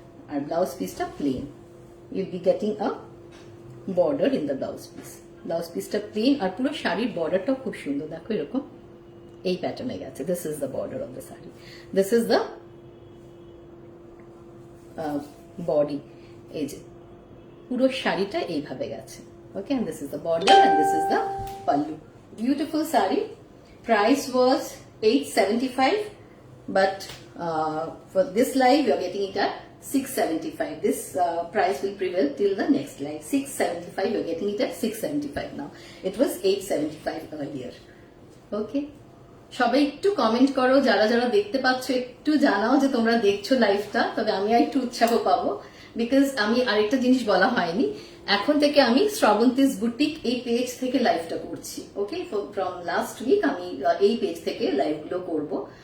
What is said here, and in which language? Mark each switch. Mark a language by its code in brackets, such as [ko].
[bn] আর blouse পিসটা plane, [en] You'll be getting a border in the blouse piece. [bn] Blouse পিসটা plane, আর পুরো শাড়ির বর্ডারটাও খুব সুন্দর, দেখো এরকম এই প্যাটার্নে গেছে। [en] this is the border of the sari, this is the body, [bn] এই যে পুরো শাড়িটা এইভাবে গেছে। [en] Okay, and this is the border and this is the pallu. Beautiful sari. Price was 875, but for this live you are getting it at 675. This price will prevail till the next live. 675, you are getting it at 675 now. It was 875 earlier. Okay. [bn] সবাই একটু comment করো, যারা যারা দেখতে পাচ্ছ একটু জানাও যে তোমরা দেখছো লাইভটা, তবে আমি একটু উৎসাহ পাবো। বিকজ আমি আরেকটা জিনিস বলা হয়নি, এখন থেকে আমি শ্রাবন্তীস বুটিক এই পেজ থেকে লাইভটা করছি। ওকে, [en] from last week [bn] আমি এই পেজ থেকে লাইভ গুলো করবো।